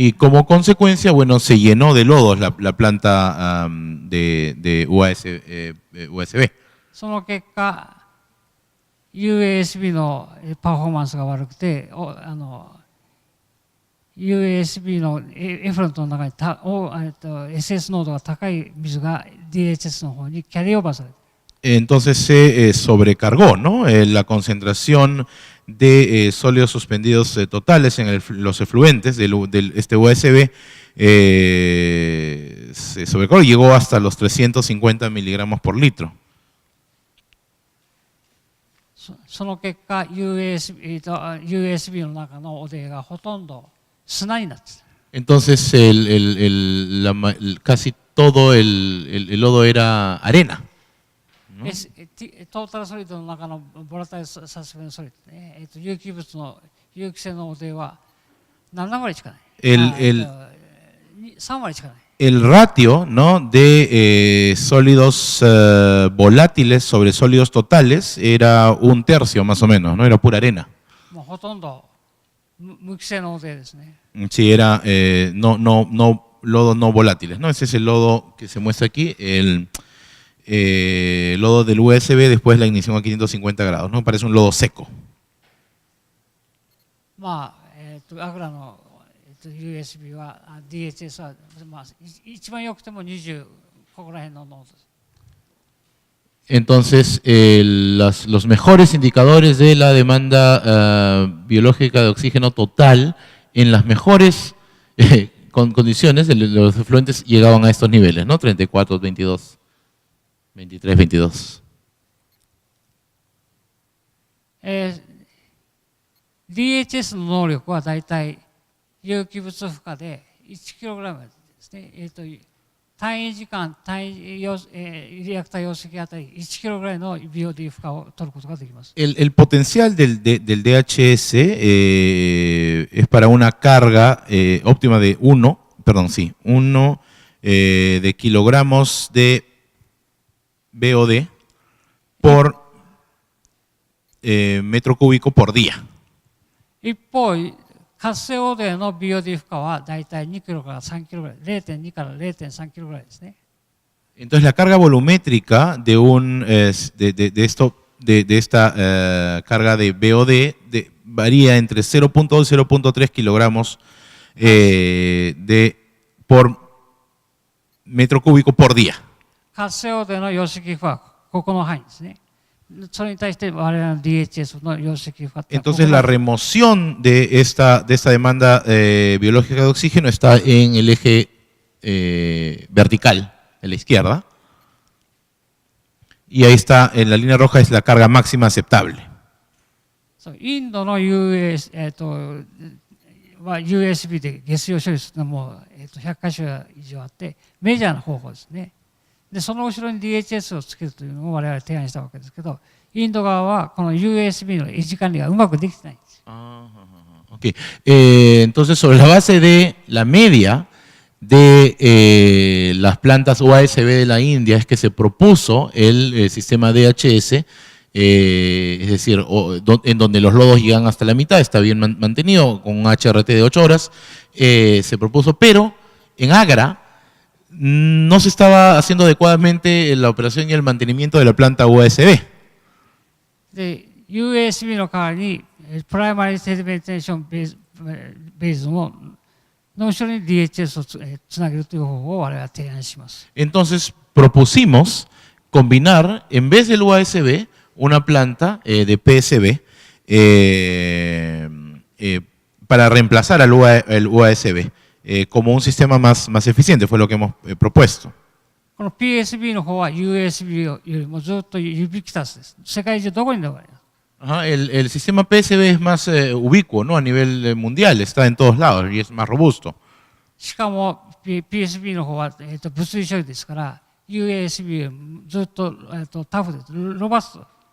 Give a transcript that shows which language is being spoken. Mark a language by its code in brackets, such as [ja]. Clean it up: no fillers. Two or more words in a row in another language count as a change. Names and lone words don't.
[es] Y como consecuencia, bueno, se llenó de lodos la planta de USB. [ja] その結果、USB のパフォーマンスが悪くて、USB のエフロントの中にSS 濃度が高い水が DHS の方にキャリーオーバーされる。 [es] Entonces se sobrecargó, ¿no? La concentración de sólidos suspendidos totales en los efluentes de este USB se sobrecargó y llegó hasta los 350 miligramos por litro. [ja] その結果 USB の中の汚泥がほとんど砂になってた。 [es] Entonces casi todo el lodo era arena, ¿no? [ja] トータルソリッドの中のボラタイルサスペンソリッドね、有機物の有機性の汚泥は7割しかない。3割しかない。 [es] El ratio, ¿no?, de sólidos volátiles sobre sólidos totales era 1/3 más o menos, ¿no? Era pura arena. [ja] もうほとんど無機性の汚泥ですね。 [es] Sí, era lodo no volátiles, ¿no? Ese es el lodo que se muestra aquí, el lodo del USB después de la ignición a 550 grados, ¿no? Parece un lodo seco. [ja] まあ、アグラのUSB は DHS は、まあ、一番良くても20ここら辺の濃度です。 [es] Entonces, los mejores indicadores de la demanda biológica de oxígeno total en las mejores condiciones de los efluentes llegaban a estos niveles, ¿no? 34, 22, 23, 22. [ja] DHS の能力はだいたい有機物負荷で 1kg ですね。単位時間、リアクター容積あたり 1kg ぐらいの BOD 負荷を取ることができます。 [es] El potencial del DHS es para una carga óptima de 1 de kilogramos de BOD por metro cúbico por día. [ja] 一方、活性汚泥の BOD 負荷はだいたい2キロから3キロぐらい、0.2 から 0.3 キロぐらいですね。 [es] Entonces la carga volumétrica de esta carga de BOD varía entre 0.2 y 0.3 kilogramos por metro cúbico por día. [ja] 活性汚泥の容積負荷はここの範囲ですね。それに対して我々の DHS の容積負荷。 [es] Entonces la remoción de esta demanda biológica de oxígeno está en el eje vertical, en la izquierda. Y ahí está, en la línea roja es la carga máxima aceptable. [ja] インドの USB で下水を処理するのも100カ所以上あってメジャーな方法ですね。でその後ろに DHS をつけるというのを我々提案したわけですけど、インド側はこの USB の維持管理がうまくできてないんです。 [es] Okay. Entonces, sobre la base de la media de las plantas USB de la India es que se propuso el sistema DHS, es decir, en donde los lodos llegan hasta la mitad, está bien mantenido, con un HRT de 8 horas, se propuso, pero en Agra no se estaba haciendo adecuadamente la operación y el mantenimiento de la planta USB. [ja] で USB の代わりにプライマリーセディメンテーションベースの後ろに DHS をつなげるという方法を我々は提案します。 [es] Entonces propusimos combinar en vez del USB una planta de PSB para reemplazar al USB. Como un sistema más eficiente, fue lo que hemos propuesto. [ja] この PSB の方は USB よりもずっとユビキタスです。世界中どこにでもあります。 [es] El sistema PSB es más ubicuo, ¿no? A nivel mundial, está en todos lados y es más robusto. [ja] しかも PSB の方は物理処理ですから USB よりずっとタフです。ロバスト。